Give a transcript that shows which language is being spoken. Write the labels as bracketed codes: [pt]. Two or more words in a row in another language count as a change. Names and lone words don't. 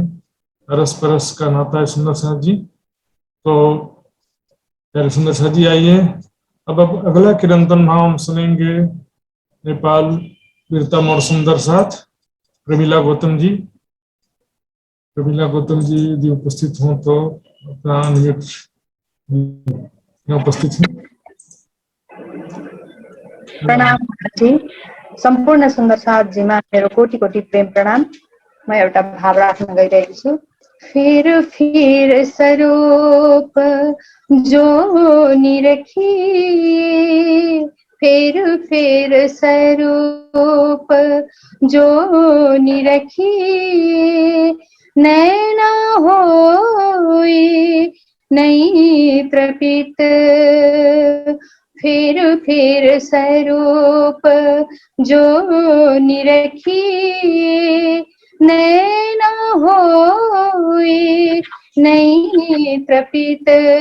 [hi] अरस परस का नाता है सुंदर साथ जी। तो प्यारे सुंदर साथ जी आइए, अब अगला कीर्तन भाव हम सुनेंगे नेपाल वीरतम और सुंदर साथ प्रमिला गौतम जी। प्रमिला गौतम जी यदि उपस्थित हों तो अपना अनम्यूट उपस्थित हैं। प्रणाम जी, [ne] सम्पूर्ण सुन्दर साथजीमा मेरो कोटि कोटि प्रेम प्रणाम। म एउटा भाव राख्न गइरहेको छु। [hi] फिर स्वरूप जो निरखी, फिर स्वरूप जो निरखी, नैना होई नहीं प्रपीत, फिर स्वरूप जो निरखी, नैना होई नहीं प्रपीत।